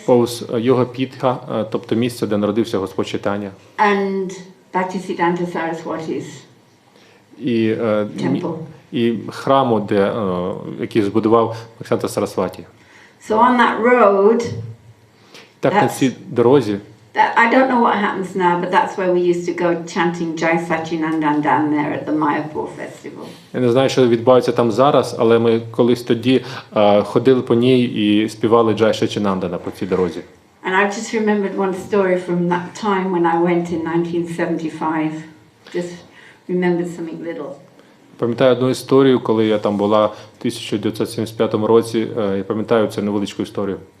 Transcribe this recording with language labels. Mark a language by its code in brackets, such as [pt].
[uk] повз Йога Пітха, тобто місце, де народився Господь Чайтання, [en] and Bhaktisiddhanta Saraswati's [uk] і, [en] temple. [uk] і храму, який збудував Бхактисиданта Сарасваті. [en] So on that road, [uk] Так на цій дорозі, [en] I don't know what happens now, but that's where we used to go chanting Jai Sachinandan down there at the Mayapur festival. [uk] я не знаю, що відбувається там зараз, але ми колись тоді ходили по ній і співали Джай Сачінандана по цій дорозі. [en] And I've just remembered one story from that time when I went in 1975. Just remembered something little. [uk] Пам'ятаю одну історію, коли я там була в 1975 році. Я пам'ятаю цю невеличку історію.